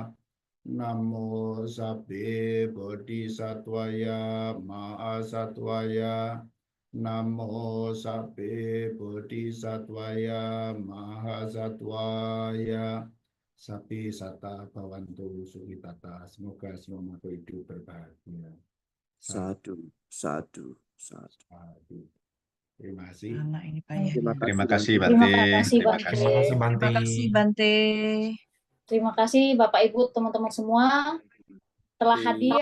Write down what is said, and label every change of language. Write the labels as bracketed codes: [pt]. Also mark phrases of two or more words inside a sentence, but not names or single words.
[pi] Namo Sabbe Bodhisattvaya Mahasattvaya. Namo Sabbe Bodhisattvaya Mahasattvaya. Sapi sata bhavantu sukhitata. [id] Semoga semua makhluk hidup berbahagia. [pi] Satu. [id] Terima kasih. Anak ini Pak ya. Terima kasih Terima Bante. kasih Terima Bante. kasih. Terima kasih Bante. Terima kasih Bapak Ibu teman-teman semua telah hadir